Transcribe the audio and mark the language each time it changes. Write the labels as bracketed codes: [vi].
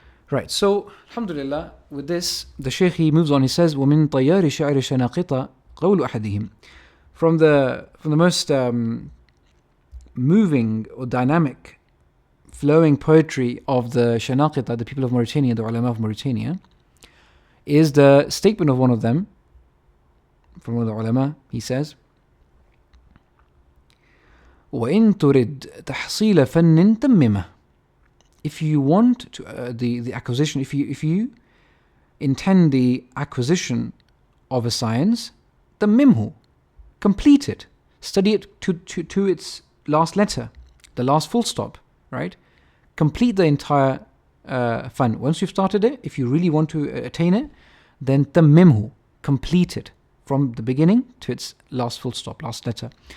[en] Right, so alhamdulillah, with this, the Shaykh, he moves on. He says, [ar] وَمِن طَيَّارِ شَعْرِ شَنَاقِطَ قَوْلُ أَحَدِهِمْ. [en] From the most moving or dynamic, flowing poetry of the Shanaqita, the people of Mauritania, the ulama of Mauritania, is the statement of one of them, from one of the ulama. [ar] He says, وَإِن تُرِدْ تَحْصِيلَ فَنٍّ تَمِّمَهُ. [en] If you want to, the acquisition, if you intend the acquisition of a science, [ar] تَمِّمْهُ, [en] complete it, study it to its last letter, the last full stop, right? Complete the entire fan. Once you've started it, if you really want to attain it, then [ar] تَمِّمْهُ, [en] complete it from the beginning to its last full stop, last letter.